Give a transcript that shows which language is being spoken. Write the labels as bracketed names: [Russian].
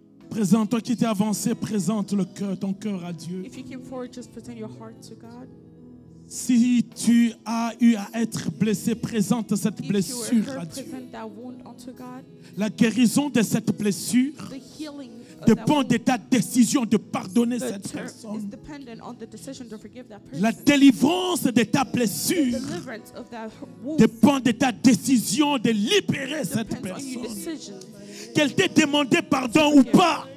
[French] Présente, toi qui t'es avancé, présente ton cœur à Dieu. [English] If you came forward, just present your heart to God. [French] Si tu as eu à être blessé, présente cette [English] If you [French] blessure [English] were [French] à [English] hurt, [French] Dieu. [English] present that wound unto God. [French] La guérison de cette blessure [English] The healing [French] dépend de ta décision de pardonner [English] The [French] cette [English] term is [French] personne. [English] dependent on the decision to forgive that person. [French] La délivrance de ta [English] The [French] blessure [English] deliverance of that wound [French] dépend de ta décision de libérer cette [English] depends on your [French] personne. [English] decision. [French] Qu'elle t'ait demandé pardon ou pas,